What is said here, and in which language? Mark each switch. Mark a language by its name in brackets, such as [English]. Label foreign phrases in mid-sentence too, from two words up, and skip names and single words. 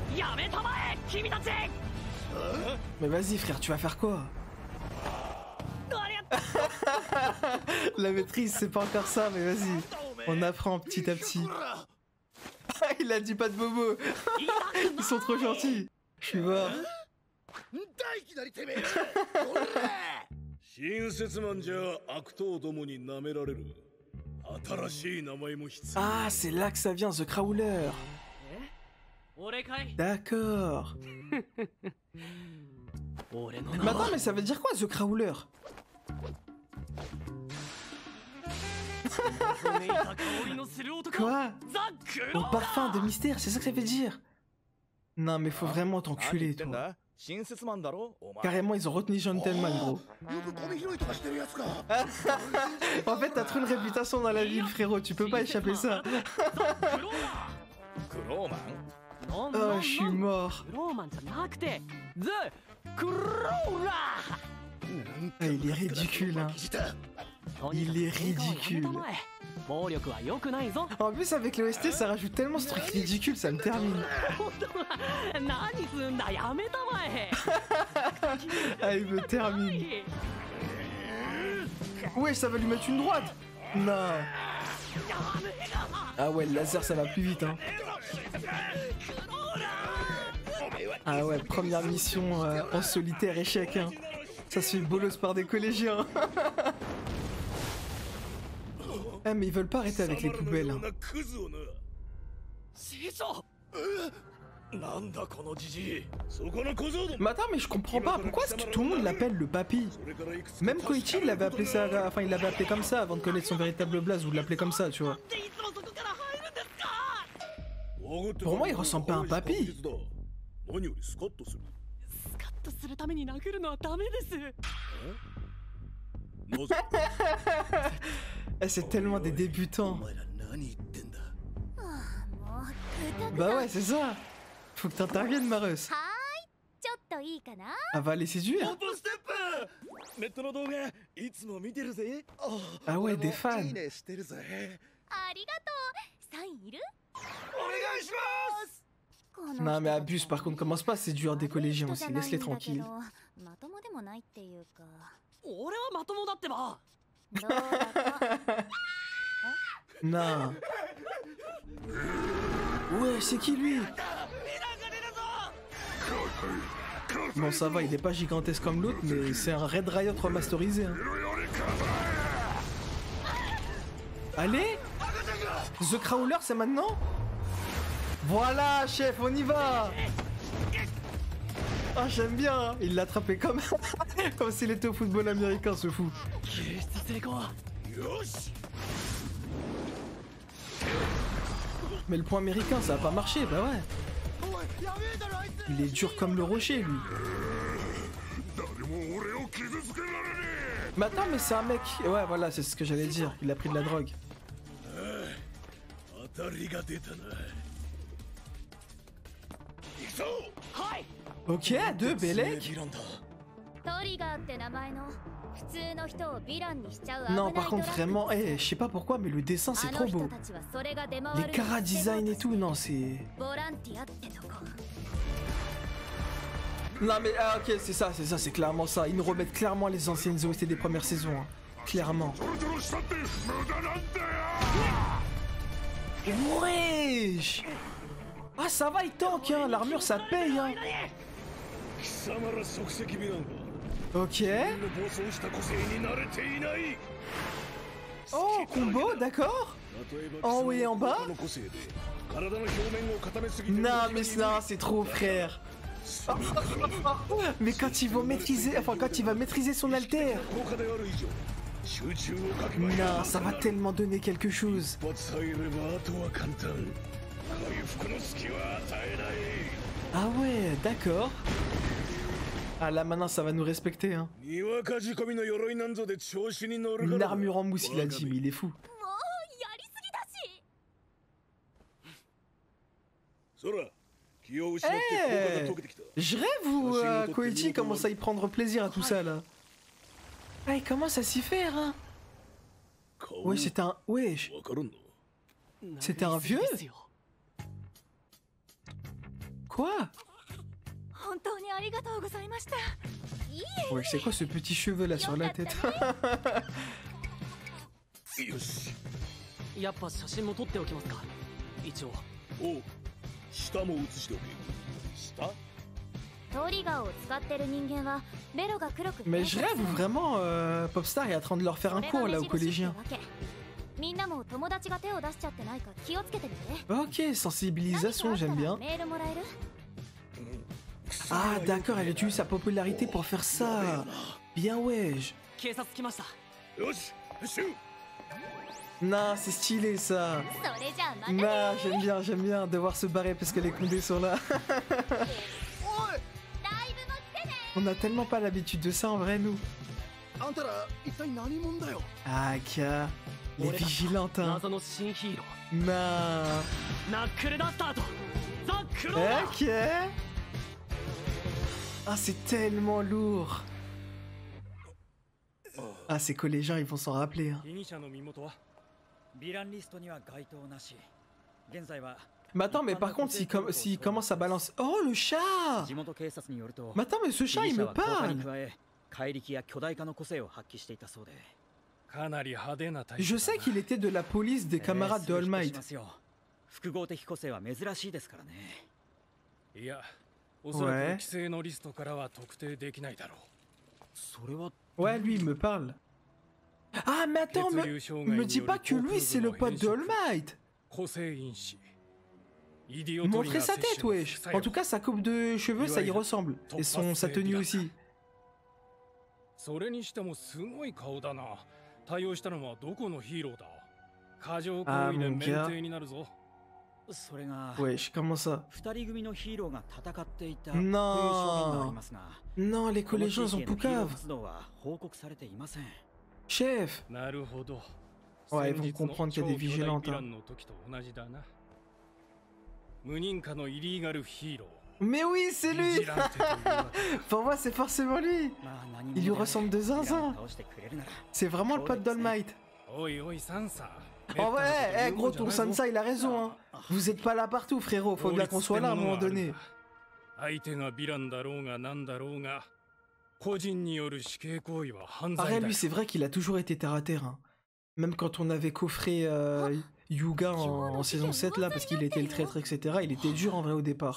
[French] Mais vas-y frère, tu vas faire quoi? La maîtrise c'est pas encore ça, mais vas-y. On apprend petit à petit. Il a dit pas de bobo. Ils sont trop gentils. Je suis mort. [Japanese] 大いきなりてめえ新設マンじゃ悪党どもに舐められる新しい名前も必要 [French] Ah, c'est là que ça vient, The Crawler. [Japanese] 俺かい [French] D'accord. [Japanese] 俺の [French] Mais attends, mais ça veut dire quoi, The Crawler? [Japanese] めいた香りのする男 [French] Quoi? [Japanese] ザ・クロ [French] Au ー parfum de mystère, c'est ça que ça veut dire? Non, mais faut vraiment [Japanese] 何言 [French] t'enculer, [Japanese] ってん [French] toi. [Japanese] だ新設マンだろお前 [French] Carrément, ils ont retenu Gentleman, gros. [Japanese] よくゴミ拾いとかしてるやつか [French] En fait, t'as trop une réputation dans la ville, frérot. Tu peux pas échapper ça. [Japanese] ザ・クロークローマンラー [French] Oh, je suis mort. [Japanese] クローマンじゃなくてザ・クローラ [French] Ah, il est ridicule, hein. ー Il est ridicule. [Japanese] 暴力は良くないぞ [French] En plus, avec le OST, ça rajoute tellement ce truc ridicule, ça me termine. [Japanese] 何すんだやめたまえ [French] Ah, il me termine. Ouais, ça va lui mettre une droite. Non. Ah ouais, le laser, ça va plus vite, hein. Ah ouais, première mission en solitaire, échec, hein. Ça se fait bolos par des collégiens. Ah, mais ils veulent pas arrêter avec les poubelles, hein. [Japanese] 師匠なんだこのじじいそこの小僧ども [French] Mais attends, mais je comprends pas, pourquoi est-ce que tout le monde l'appelle le papy? Même Koichi, il l'avait appelé ça, enfin il l'avait appelé comme ça avant de connaître son véritable blaze, ou de l'appeler comme ça, tu vois. [Japanese] でいつもそこから入るんですか [French] Pour moi, il ressemble pas à un papy. [Japanese] 何よりスカッとするスカッとするために殴るのはダメですなぜ [French] Eh, c'est tellement des débutants. [Japanese] お前ら何言ってんだ [French] Bah ouais, c'est ça. Faut que t'interviennes, Marus. [Japanese] はーい、ちょっといいかな。 [French] Elle va les séduire. [Japanese] オープンステップネットの動画いつも見てるぜ [French] Ah ouais, des fans. [Japanese] いいねしてるぜありがとう。サインいる？お願いします [French] Non, mais abuse, par contre, commence pas à séduire des collégiens aussi, laisse-les tranquilles. [Japanese] まともでもないっていうか。俺はまともだってばどうだか。 [French] Non. Ouais, c'est qui lui? Bon, ça va, il est pas gigantesque comme l'autre, mais c'est un Red Riot remasterisé. Hein. Allez! The Crawler, c'est maintenant? Voilà, chef, on y va! Ah, j'aime bien, hein. Il l'a attrapé comme... comme s'il était au football américain, ce fou. [Japanese] 救出成功よし [French] Mais le point américain, ça a pas marché, bah ouais. Il est dur comme le rocher, lui. [Japanese] 誰も俺を傷つけられね [French] Mais attends, mais c'est un mec... Ouais, voilà, c'est ce que j'allais dire. Il a pris de la drogue. [Japanese] え当たりが出たな行くぞはい [French] Ok, deux, Belek. [Japanese] ヴィランだトリガーって名前の普通の人をヴィランにしちゃう危ない [French] Non, par [Japanese] ト [French] contre, [Japanese] ラック [French] vraiment, je sais pas pourquoi, mais le dessin, c'est [Japanese] あ [French] trop [Japanese] の人 [French] beau. [Japanese] たちはそれが出回 [French] Les [Japanese] る [French] cara design et tout, non, c'est... [Japanese] ボランティアってとこ [French] Non, mais, ah, ok, c'est ça, c'est clairement ça. Ils nous remettent clairement les anciennes OST des premières saisons, hein. Clairement. [Japanese] トロトロしたって無駄なんだよ [French] Wesh! Ah, ça va, il tank, hein. L'armure, ça paye, hein. [Japanese] 貴様ら即席ヴィランは [French] Ok. [Japanese] の暴走した個性に慣れていない [French] Oh, combo, d'accord. [Japanese] 例えば [French] En haut et en bas [Japanese] 貴様の個性で体の表面を固めすぎて [French] Non, mais ça, c'est trop, frère. Mais quand il va maîtriser, enfin, quand il va maîtriser son alter. [Japanese] 効果である以上集中をかけば [French] Non, ça va tellement donner quelque chose. [Japanese] 一発入ればあとは簡単回復の隙は与えない [French] Ah ouais, d'accord. Ah là, maintenant, ça va nous respecter, hein. [Japanese] にわか仕込みの鎧なんぞで調子に乗る [French] Une armure en mousse, il a dit, mais il est fou. [Japanese] もうやりすぎだしそら気を失って効果が解けてきた [French] Je rêve ou Koichi commence à y prendre plaisir à tout ça, là. Ah, il commence à s'y faire, hein. Ouais, c'était un... Wesh. [Japanese] わかるんの [French] C'était un vieux [Japanese] ですよ [French] Quoi? [Japanese] 本当にありがとうございましたいいえ [French] Ouais, c'est quoi ce petit cheveu là sur la tête? [Japanese] よしやっぱ写真も撮っておきますか、一応。おう、下も写しておけ。下？トリガーを使ってる人間はベロが黒く [French] Mais je rêve vraiment, Popstar est en train de leur faire un cours là aux collégiens. [Japanese] みんなも友達が手を出しちゃってないか気をつけてみて。 [French] Ok, sensibilisation, j'aime bien. [Japanese] メールもらえる？ [French] Ah d'accord, elle utilise sa popularité pour faire ça. Bien wesh. [Japanese] 警察来ました。よし、シュー。 [French] Non, c'est stylé ça. [Japanese] それじゃあまたね。 [French] Non, j'aime bien devoir se barrer parce que les condés sont là. [Japanese] ライブも来てね。 [French] On a tellement pas l'habitude de ça en vrai nous. [Japanese] あんたら一体何者だよ。 [French] Ah Kia, les vigilantes hein. [Japanese] 謎の新ヒーロ [French] Non. [Japanese] ー、ナックルダスターとザ・クローバー。 [French] Ok. Ah c'est tellement lourd. Ah ces collégiens ils vont s'en rappeler hein. [Japanese] 被疑者の身元は？ヴィランリストには該当なし。現在は [French] Mais attends, mais par contre, s'il commence à balancer... Oh, le chat! [Japanese] 地元警察によると、 [French] Mais attends, mais ce chat, il me [Japanese] 被疑者は放火 [French] parle! [Japanese] に加え怪力や巨大化の個性を発揮していたそうで。かなり派手なタイプだな。 [French] Je sais qu'il était de la police des camarades de All Might. [Japanese] 複合的個性は珍しいですからね。いや、おそらく規制のリストからは特定できないだろう。それは [French] Ouais, lui, il me parle. Ah, mais attends, me dis pas que lui, c'est le pote de All Might! [Japanese] 個性因子。イディオトリ [French] Montrez [Japanese] が [French] sa [Japanese] 摂 [French] tête, [Japanese] 取の [French] wesh! [Japanese] 副作用 [French] En tout cas, sa coupe de cheveux, ça y ressemble. Et sa tenue aussi. [Japanese] それにしてもすごい顔だな。対応したのはどこのヒーローだ？過剰行為で免停になるぞ。それが [French] Wesh, comment ça? [Japanese] 二人組のヒーローが戦っていた [French] Non [Japanese] という証言がありますが、 [French] Non, les [Japanese] この [French] collégiens [Japanese] 地 [French] sont [Japanese] 域へのヒーロー [French] poucaves. [Japanese] 活動は報告されていません。 [French] Chef! [Japanese] なるほど。 [French] Ouais, ils vont comprendre qu'il y a des vigilantes. [Japanese] ヴィランの時と同じだな。無認可のイリーガルヒーロー。 [French] Mais oui, c'est [Japanese] ビ [French] lui! [Japanese] ジランテというわけ。 [French] Pour moi, c'est forcément lui! [Japanese] まあ何も [French] Il lui ressemble de [Japanese] ヴィランを [French] zinzin! [Japanese] 倒してくれるなら [French] C'est vraiment le pote d'All Might. [Japanese] おいおいサンサ。 [French] En vrai, gros, ton Sansa, il a raison, hein. Vous êtes pas là partout, frérot. Faut bien qu'on soit là à un moment donné. [Japanese] 相手がヴィランだろうがなんだろうが、個人による死刑行為は犯罪 [French] Après, [Japanese] だ [French] lui, [Japanese] よ。 [French] c'est vrai qu'il a toujours été terre à terre, hein. Même quand on avait coffré Yuga en saison 7, là, parce qu'il était le traître, etc., il était dur en vrai au départ.